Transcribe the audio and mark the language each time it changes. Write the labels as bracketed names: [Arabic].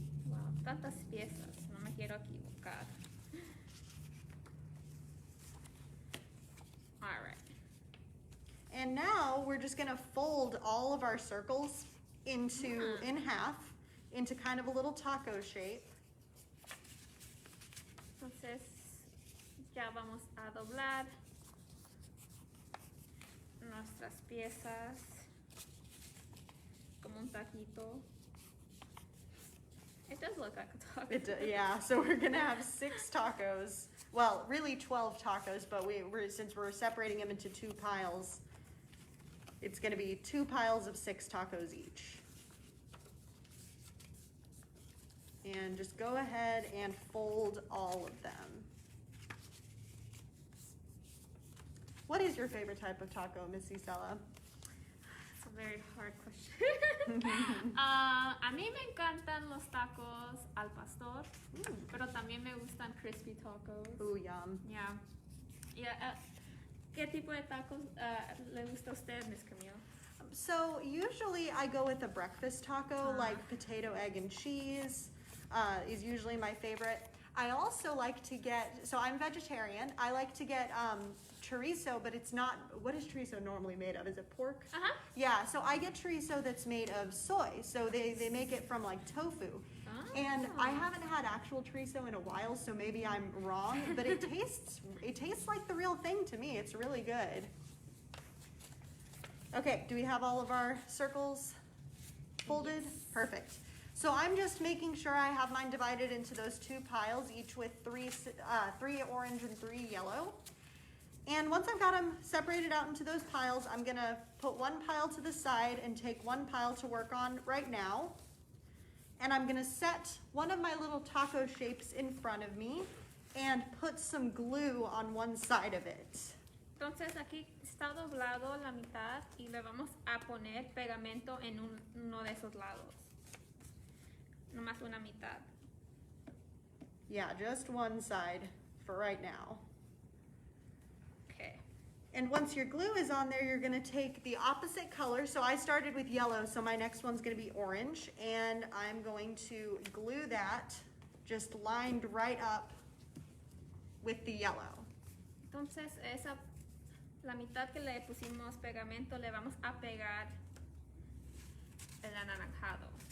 [Spanish] Wow, tantas piezas. No me quiero equivocar. [English] All right. And now we're just going to fold all of our circles into in half into kind of a little taco shape. [Spanish] Entonces ya vamos a doblar nuestras piezas como un taquito. [English] It does look like a taco. Yeah, so we're gonna have 6 tacos. Well, really 12 tacos, but since we're separating them into 2 piles, it's gonna be 2 piles of 6 tacos each. And just go ahead and fold all of them. What is your favorite type of taco, Miss Isela? It's a very hard question. [Spanish] A mí me encantan los tacos al pastor, pero también me gustan [English] crispy tacos. Ooh, yum. Yeah. Yeah. [Spanish] ¿Qué tipo de tacos le gusta a usted, Miss Camille? [English] So usually I go with a breakfast taco, like potato, egg, and cheese is usually my favorite. I also like to get, so I'm vegetarian, I like to get chorizo, but it's not, what is chorizo normally made of? Is it pork? Uh-huh. Yeah, so I get chorizo that's made of soy, so they make it from like tofu. And I haven't had actual chorizo in a while, so maybe I'm wrong, but it tastes like the real thing to me. It's really good. Okay, do we have all of our circles folded? Yes. Perfect. So I'm just making sure I have mine divided into those two piles, each with three orange and 3 yellow. And once I've got them separated out into those piles, I'm gonna put one pile to the side and take one pile to work on right now. And I'm gonna set one of my little taco shapes in front of me and put some glue on one side of it. [Spanish] Entonces aquí está doblado la mitad y le vamos a poner pegamento en uno de esos lados. Nomás una mitad. [English] Yeah, just one side for right now. Okay. And once your glue is on there, you're gonna take the opposite color. So I started with yellow, so my next one's gonna be orange. And I'm going to glue that just lined right up with the yellow. [Spanish] Entonces la mitad que le pusimos pegamento le vamos a pegar el anaranjado.